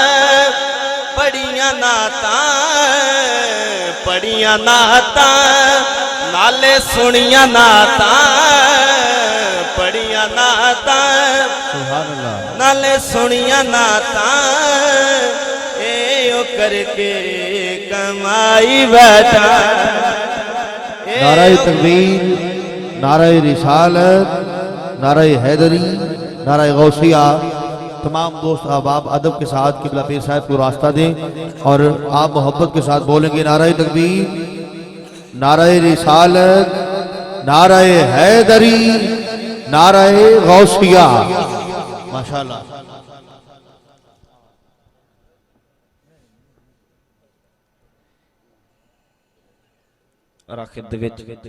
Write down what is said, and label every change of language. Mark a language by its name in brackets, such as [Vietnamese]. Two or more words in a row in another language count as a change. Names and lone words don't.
[Punjabi] پڑھیاں ناتا نالے سنیاں ناتا پڑھیاں ناتا نالے سنیاں ناتا اے او کرکے کمائی بیٹھا. [Urdu] نعرۂ تکبیر، نعرۂ رسالت، نعرۂ حیدری، نعرۂ غوثیہ. تمام دوست احباب ادب کے ساتھ قبلہ پیر صاحب کو راستہ دیں اور آپ محبت کے ساتھ بولیں گے نعرۂ تکبیر, نعرۂ رسالت، نعرۂ حیدری، نعرۂ غوثیہ. माशाअल्लाह। [Punjabi] اور آخر دے وچ